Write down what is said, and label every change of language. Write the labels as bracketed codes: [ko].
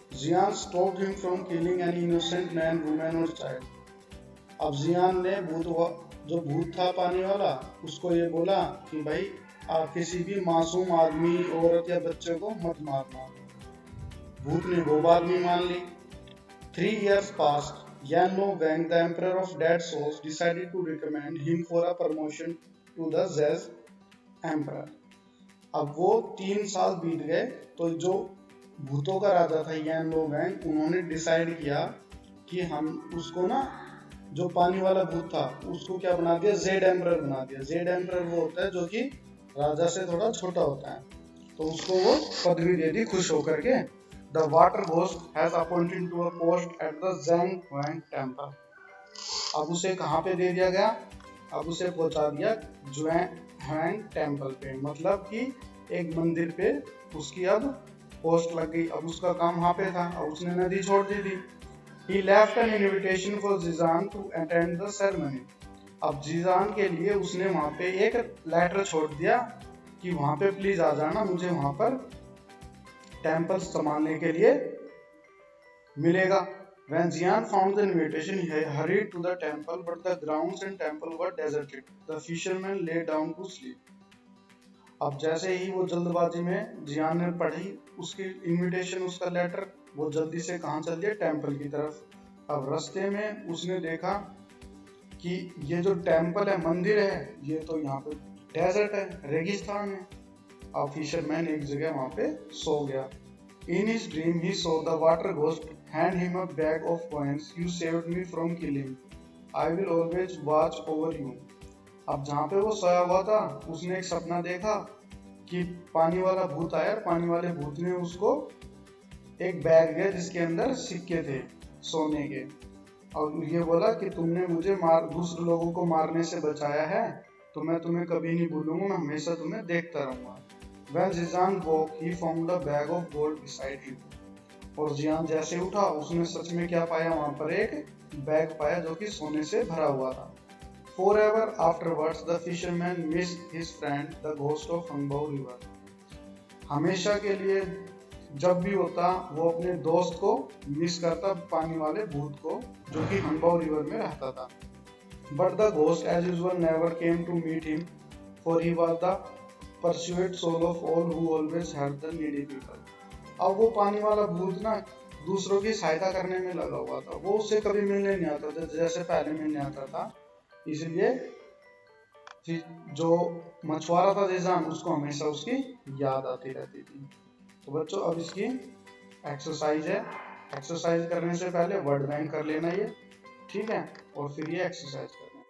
[en] Jian stopped him from killing an innocent man, women और child. [hi] अब जियान ने जो भूत था पानी वाला उसको ये बोला कि भाई आप किसी भी मासूम आदमी, औरत या बच्चे को मत मारना। भूत ने वो बात भी मान ली। [en] 3 years passed Yan Lo Wang, the emperor of dead souls, decided to recommend him for a promotion to the Zez emperor. [hi] अब वो 3 साल बीत गए तो जो भूतों का राजा था यान लो वैंग, उन्होंने डिसाइड किया कि हम उसको ना, जो पानी वाला भूत था उसको क्या बना दिया, जेड एम्परर बना दिया। जेड एम्परर वो होता है जो कि राजा से थोड़ा छोटा होता है, तो उसको वो पदवी दे दी खुश होकर के। [en] The water ghost has appointed to a post at the Zheng Huang temple. [hi] अब उसे कहाँ पे दे दिया गया, अब उसे पहुंचा दिया जुआंग टेम्पल पे, मतलब कि एक मंदिर पे उसकी अब पोस्ट लग गई। अब उसका काम वहाँ पे था, अब उसने नदी छोड़ दी थी। [en] He left an invitation for Zizan to attend the ceremony. [hi] अब जीजान के लिए उसने वहाँ पे एक लेटर छोड़ दिया कि वहाँ पे प्लीज आ जाना, मुझे वहाँ पर टेम्पल संभालने के लिए मिलेगा। [en] When Jian found the invitation, he hurried to the temple, but the grounds and temple were deserted. The fisherman lay down to sleep. [hi] अब जैसे ही वो जल्दबाजी में जियान ने पढ़ी उसकी इनविटेशन, उसका लेटर, वो जल्दी से कहाँ चल दिया, टेम्पल की तरफ। अब रास्ते में उसने देखा कि ये जो टेम्पल है, मंदिर है, ये तो यहाँ पे डेजर्ट है, रेगिस्तान है। अब फिशरमैन एक जगह वहाँ पे सो गया। [en] In his dream he saw the water ghost hand him a bag of coins. You saved me from killing. I will always watch over you. [hi] अब जहाँ पे वो सोया हुआ था उसने एक सपना देखा कि पानी वाला भूत आया, पानी वाले भूत ने उसको एक बैग दिया जिसके अंदर सिक्के थे सोने के, और ये बोला कि तुमने मुझे दूसरे लोगों को मारने से बचाया है, तो मैं तुम्हें कभी नहीं भूलूंगा, मैं हमेशा तुम्हें देखता रहूंगा। [en] When Zizan woke, he found a bag of gold beside him. [hi] और जियान जैसे उठा उसने सच में क्या पाया, वहां पर एक बैग पाया जो कि सोने से भरा हुआ था। [en] Forever afterwards, the fisherman missed his friend, the ghost of Hangbao River. [hi] हमेशा के लिए जब भी होता वो अपने दोस्त को मिस करता, पानी वाले भूत को जो कि हंगबाओ रिवर में रहता था। [en] But the ghost as usual never came to meet him, for he was the pursued soul of all who always help the needy people. [hi] अब वो पानी वाला भूत ना दूसरों की सहायता करने में लगा हुआ था, वो उससे कभी मिलने नहीं आता था जैसे पहले मिलने आता था। इसलिए जो मछुआरा था जिजान, उसको हमेशा उसकी याद आती रहती थी। तो बच्चों अब इसकी एक्सरसाइज है, एक्सरसाइज करने से पहले वर्ड बैंक कर लेना ये, ठीक है, और फिर ये एक्सरसाइज कर